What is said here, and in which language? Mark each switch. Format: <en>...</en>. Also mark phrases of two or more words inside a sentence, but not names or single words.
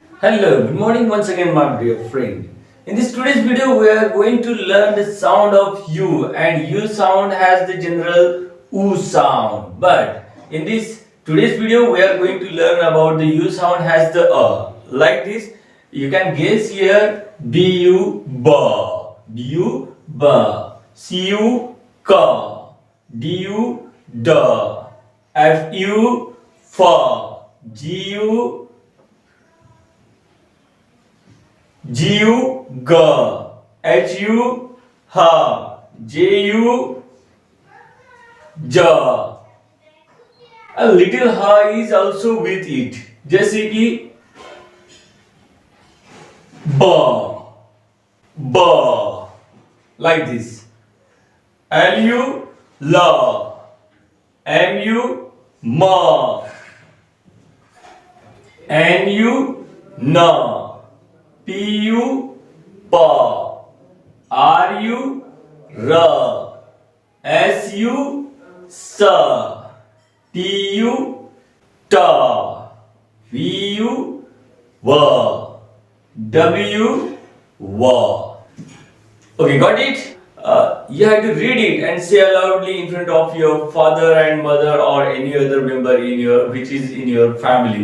<en>Hello, good morning once again, my dear friend. In this today's video, we are going to learn the sound of U, and U sound has the general U sound. But in this today's video, we are going to learn about the U sound has the like this. You can guess here B U ba, B U ba, C U ka, D U da, F U fa, G U GU G, HU ha, JU ja. A little ha is also with it.</en> <hi>जैसे कि ba, ba,</hi> <en>like this. LU la, MU ma, NU na. PU pa, RU ra, SU sa, TU ta, VU va, W va. Okay, got it? You have to read it and say loudly in front of your father and mother or any other member in your which is in your family.</en>